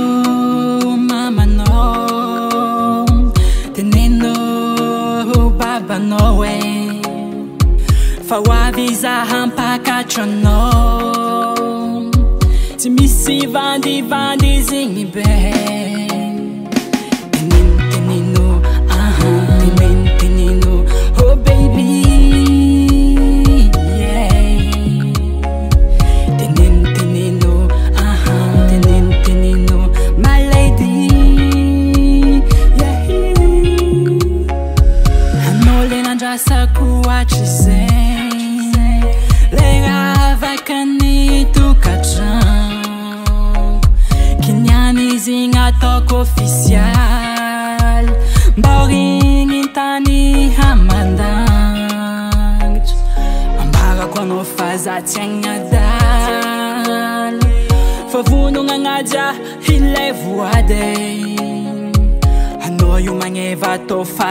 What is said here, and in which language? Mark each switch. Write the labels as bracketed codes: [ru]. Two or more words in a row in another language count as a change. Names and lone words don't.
[mg] mamanao Teneno babanao Fa hoavy zaha mpakatra anao Tsy misy vandivandy zigny be Teneno, [en] oh baby, yeah. [mg] Teneno, teneno, [en] my lady, yeah. [mg] Hanole nandrasako hatrizay Le ravakany tokatrano Kiniany izy gn'ataoko official Mbaorigny tany hamandangitra Ambarako anao faza tsy agnadaly Fa vonogna agnaja ilay voady Anao io magneva tô